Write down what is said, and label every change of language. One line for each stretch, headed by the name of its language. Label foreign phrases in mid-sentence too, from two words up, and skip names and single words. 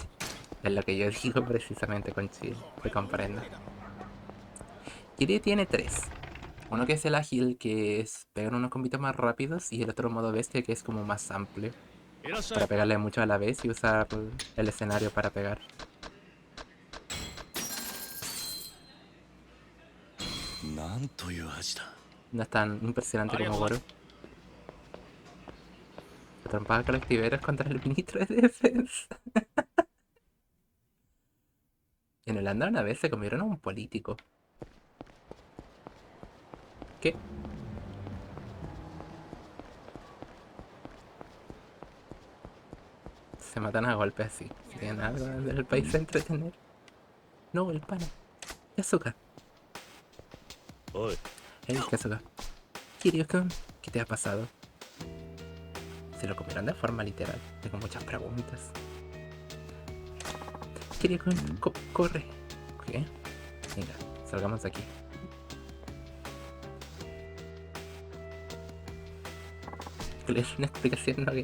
Spanish: Es lo que yo digo precisamente con Chile. Te comprendo. Kiryu tiene 3. Uno que es el ágil, que es pegar unos combitos más rápidos, y el otro modo bestia, que es como más amplio. Para pegarle mucho a la vez y usar el escenario para pegar.
Japanese: なんという味だ
Spanish: No es tan impresionante como Goro. La trompada colectiva es contra el ministro de defensa. En Holanda una vez se comieron a un político. ¿Qué? Se matan a golpes así. Si tienen algo del país a entretener. No, el pana. Yasuka.
Japanese: おい
Spanish: Hey, Yasuka. Kiryu-kun, ¿qué te ha pasado? Se lo comieron de forma literal. Tengo muchas preguntas. Kiryu-kun, corre. ¿Qué? Venga, salgamos de aquí. Una explicación, ¿no?